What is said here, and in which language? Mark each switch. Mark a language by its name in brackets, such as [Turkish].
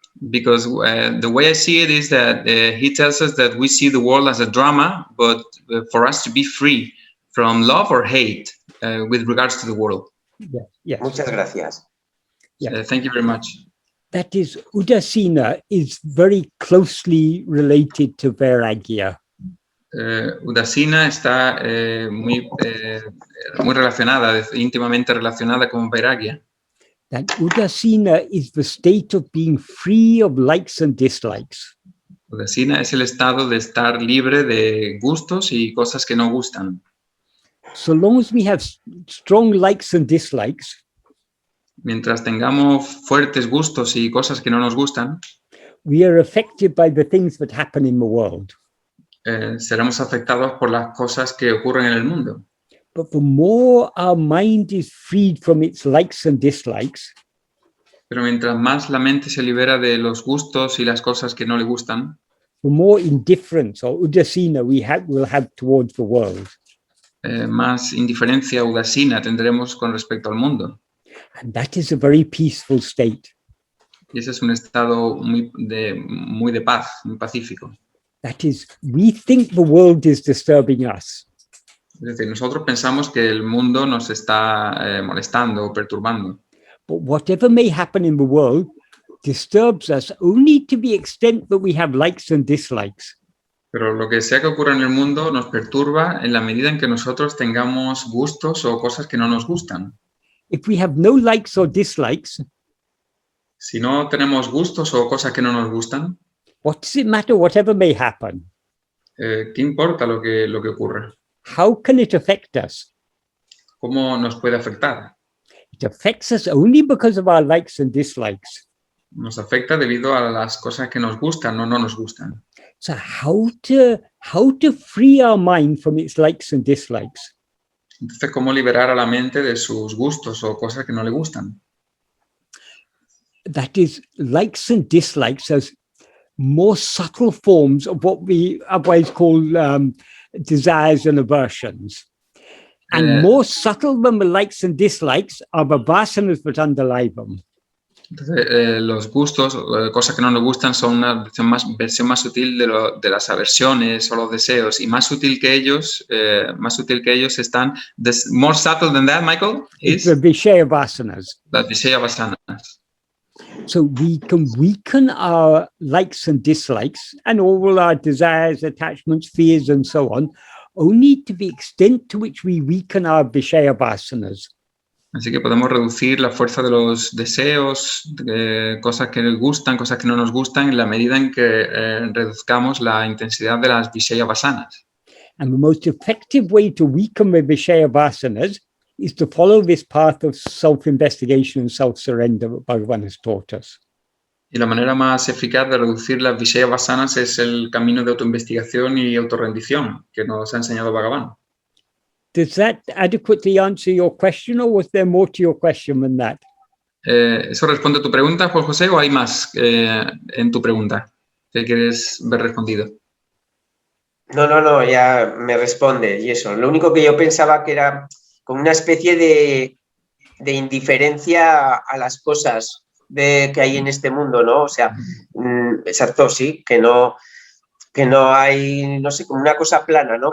[English] Because the way I see it is that he tells us that we see the world as a drama, but for us to be free from love or hate with regards to the world. Yeah, yes. [Spanish] Muchas gracias. [English] Yeah. Thank you very much. That is, udasina is very closely related to vairāgya. [Spanish] Udasina está muy relacionada, íntimamente relacionada con vairāgya. [English] That udasina is the state of being free of likes and dislikes. [Spanish] Udasina es el estado de estar libre de gustos y cosas que no gustan. [English] So long as we have strong likes and dislikes, [Spanish] mientras tengamos fuertes gustos y cosas que no nos gustan, [English] we are affected by the things that happen in the world. [Spanish] Seremos afectados por las cosas que ocurren en el mundo. [English] But the more our mind is freed from its likes and dislikes, [Spanish] pero mientras más la mente se libera de los gustos y las cosas que no le gustan, [English] the more indifference or udasina will have towards the world. [Spanish] Más indiferencia, udasina tendremos con respecto al mundo. [English] And that is a very peaceful state. [Spanish] Y ese es un estado muy de paz, muy pacífico. [English] That is, we think the world is disturbing us. [Spanish] Es decir, nosotros pensamos que el mundo nos está molestando o perturbando. [English] But whatever may happen in the world disturbs us only to the extent that we have likes and dislikes. [Spanish] Pero lo que sea que ocurra en el mundo nos perturba en la medida en que nosotros tengamos gustos o cosas que no nos gustan. [English] If we have no likes or dislikes, [Spanish] si no tenemos gustos o cosas que no nos gustan, [English] what does it matter whatever may happen? [Spanish] ¿Qué importa lo que ocurre? [English] How can it affect us? [Spanish] ¿Cómo nos puede afectar? [English] It affects us only because of our likes and dislikes. [Spanish] Nos afecta debido a las cosas que nos gustan o no nos gustan. [English] So how to free our mind from its likes and dislikes? [Spanish] Entonces, ¿cómo liberar a la mente de sus gustos o cosas que no le gustan? [English] That is, likes and dislikes as more subtle forms of what we otherwise call desires and aversions. And more subtle than the likes and dislikes are the vasanas that underlie them. [Spanish] Entonces, los gustos, cosas que no nos gustan, son una versión más sutil de las aversiones o los deseos, y más sutil que ellos están. [English] More subtle than that, Michael, is the Vishaya Vasanas. [Spanish] Las Vishaya Vasanas. [English] So we can weaken our likes and dislikes and all our desires, attachments, fears, and so on, only to the extent to which we weaken our Vishaya Vasanas. [Spanish] Así que podemos reducir la fuerza de los deseos, cosas que nos gustan, cosas que no nos gustan, en la medida en que reduzcamos la intensidad de las Vishaya Vasanas. [English] And the most effective way to weaken the Vishaya Vasanas is to follow this path of self-investigation and self-surrender that Bhagavan has taught us. [Spanish] Y la manera más eficaz de reducir las Vishaya Vasanas es el camino de autoinvestigación y autorrendición que nos ha enseñado Bhagavan. [English] Does that adequately answer your question, or was there more to your question than that? [Spanish] ¿Eso responde a tu pregunta, Juan José, o hay más en tu pregunta que quieres ver respondido? No, ya me responde y eso. Lo único que yo pensaba que era como una especie de indiferencia a las cosas que hay en este mundo, ¿no? O sea, exacto, sí, que no hay, no sé, como una cosa plana, ¿no?